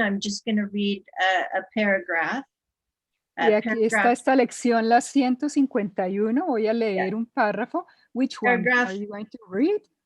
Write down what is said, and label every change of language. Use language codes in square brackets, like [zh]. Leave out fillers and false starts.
[en] I'm just going to read a paragraph. [es] Y aquí está esta lección, la 151. Voy a leer un párrafo. [en] Which one are you going to read?